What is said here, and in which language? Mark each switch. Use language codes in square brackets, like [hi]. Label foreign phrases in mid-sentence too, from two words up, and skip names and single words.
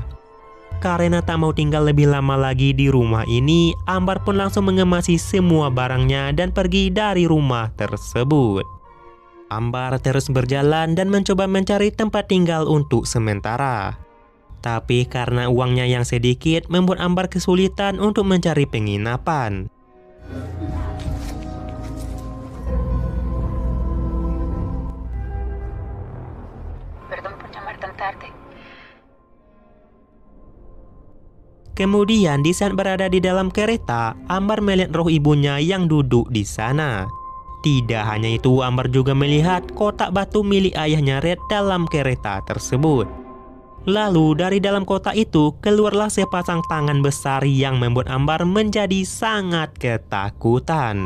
[id] Karena tak mau tinggal lebih lama lagi di rumah ini, Ambar pun langsung mengemasi semua barangnya dan pergi dari rumah tersebut. Ambar terus berjalan dan mencoba mencari tempat tinggal untuk sementara. Tapi karena uangnya yang sedikit, membuat Ambar kesulitan untuk mencari penginapan. [es] Perdón por llamar tan tarde. [id] Kemudian di saat berada di dalam kereta, Ambar melihat roh ibunya yang duduk di sana. Tidak hanya itu, Ambar juga melihat kotak batu milik ayahnya Red dalam kereta tersebut. Lalu dari dalam kotak itu keluarlah sepasang tangan besar yang membuat Ambar menjadi sangat ketakutan.